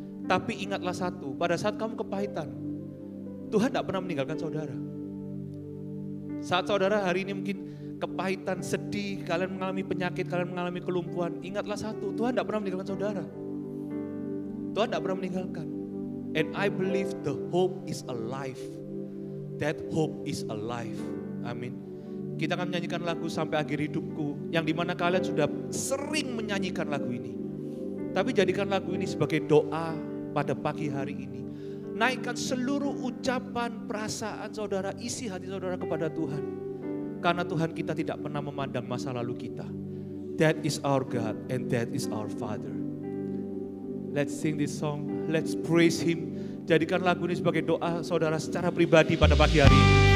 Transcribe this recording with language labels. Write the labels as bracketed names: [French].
[Indonesian] Tapi ingatlah satu, pada saat kamu kepahitan, Tuhan tidak pernah meninggalkan saudara. Saat saudara hari ini mungkin kepahitan, sedih, kalian mengalami penyakit, kalian mengalami kelumpuhan, ingatlah satu, Tuhan tidak pernah meninggalkan saudara. Tuhan tidak pernah meninggalkan. [English] And I believe the hope is alive. That hope is alive. Amin. [Indonesian] Kita akan menyanyikan lagu Sampai Akhir Hidupku, yang dimana kalian sudah sering menyanyikan lagu ini. Tapi jadikan lagu ini sebagai doa pada pagi hari ini. Naikkan seluruh ucapan, perasaan saudara, isi hati saudara kepada Tuhan. Karena Tuhan kita tidak pernah memandang masa lalu kita. [English] That is our God and that is our Father. Let's sing this song, let's praise Him. [Indonesian] Jadikan lagu ini sebagai doa saudara secara pribadi pada pagi hari ini.